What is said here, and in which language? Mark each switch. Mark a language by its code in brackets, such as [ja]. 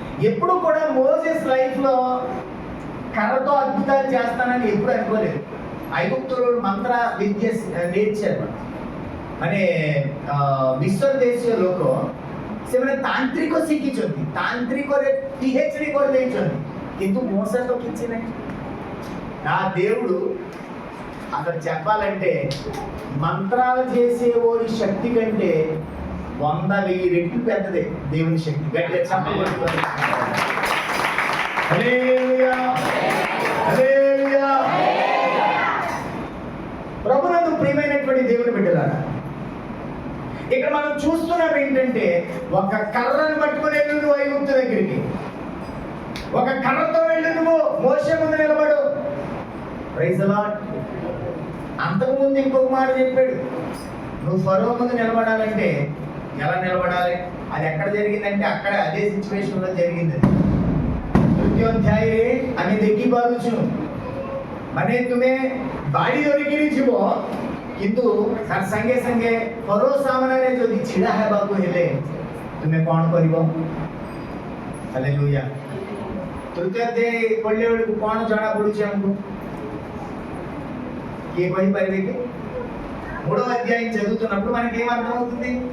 [te] ఎప్పుడు కూడా Moses life లో కర్రతో అద్భుతాలు చేస్తానని ఎప్పుడు అనుకోలేదు. ఐగుప్తులు మంత్ర విద్య నేర్చారు. [or] ମାନେ ବିଶ୍ୱ ଦେଶୀୟ ଲୋକ ସେମାନେ ତାନ୍ତ୍ରିକ ଶିଖିଛନ୍ତି, ତାନ୍ତ୍ରିକରେ PhD କରିଦେଇଛନ୍ତି, କିନ୍ତୁ మోస ତ କିଛି ନାହିଁ। [te] నా దేవుడు అసలు చెప్పాలంటే మంత్రాలు చేసేవాడి శక్తి కంటే 100,000 రెట్లు పెద్దదే దేవుని శక్తి. గట్టిగా చెప్పబడుతుంది. హల్లెలూయా, హల్లెలూయా. ప్రభునందు ప్రియమైనటువంటి దేవుని బిడ్డలారా, ఇక్కడ మనం చూస్తున్నాం ఏంటంటే ఒక కర్రను పట్టుకుని వెళ్ళు నువ్వు ఐగుప్తు దగ్గరికి, ఒక కర్రతో వెళ్ళు నువ్వు మోషే ముందు నిలబడు. [en] Praise the Lord. [te] అంతకుముందు ఇంకొక మాట చెప్పాడు, నువ్వు ఫరో ముందు నిలబడాలంటే ఎలా నిలబడాలి? అది ఎక్కడ జరిగిందంటే అక్కడ అదే సిచ్యువేషన్ లో జరిగింది। [or] ତୃତୀୟ ଆମେ ଦେଖିପାରୁଛୁ ମାନେ ତୁମେ ବାଡ଼ି ଧରିକିରି ଯିବ, କିନ୍ତୁ ତାର ସାଙ୍ଗେ ସାଙ୍ଗେ ଫରୋ ସାମ୍ନାରେ ଯଦି ଛିଡ଼ା ହେବାକୁ ହେଲେ ତୁମେ କ'ଣ କରିବ? ହାଲେଲୁୟା। ତୃତୀୟ ଅଧ୍ୟାୟ ପଢ଼ିଲା ବେଳକୁ କ'ଣ ଜଣା ପଡୁଛି ଆମକୁ? କିଏ କହିପାରିବେ କି? [te] మూడో అధ్యాయం చదువుతున్నప్పుడు మనకి ఏం అర్థం అవుతుంది?